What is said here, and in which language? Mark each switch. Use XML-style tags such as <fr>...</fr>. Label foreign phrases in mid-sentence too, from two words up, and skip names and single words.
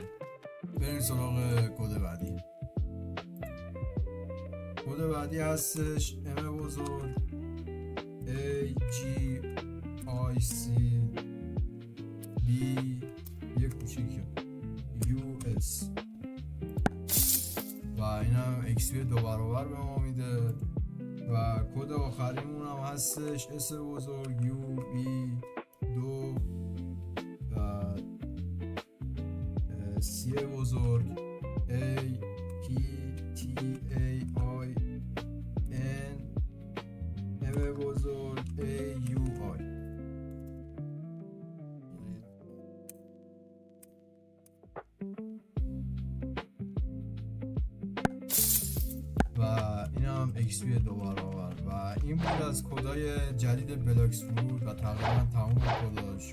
<fa>بریم سراغ کد بعدی. کد بعدی هستش M بزرگ A G I C B یک کوچیک U S و این هم XP 2 برابر به ما میده. و کد آخریمون هم هستش S بزرگ U B 2 و C بزرگ A P T A I N M بزرگ A U I و این هم XP 2 برابر. و این بود از کدای جدید بلاکس فروت و تقریبا تمام کداش.</fa>